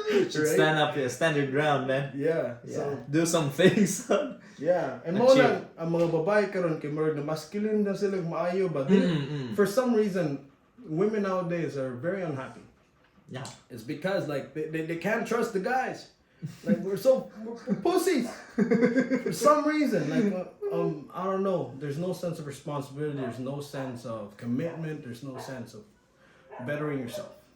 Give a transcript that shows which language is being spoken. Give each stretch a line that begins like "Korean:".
English: Should stand your ground, man. Yeah. So So, do some things. yeah. And mo Achieve.
Cebuano: lang, ang mga babae karon kay murag na masculine na sila maayo ba?
English: For some reason, women nowadays are very unhappy. Yeah. It's because like they can't trust the guys. Like we're pussies for some reason. Like I don't know. There's no sense of responsibility. There's no sense of commitment. There's no sense of bettering yourself.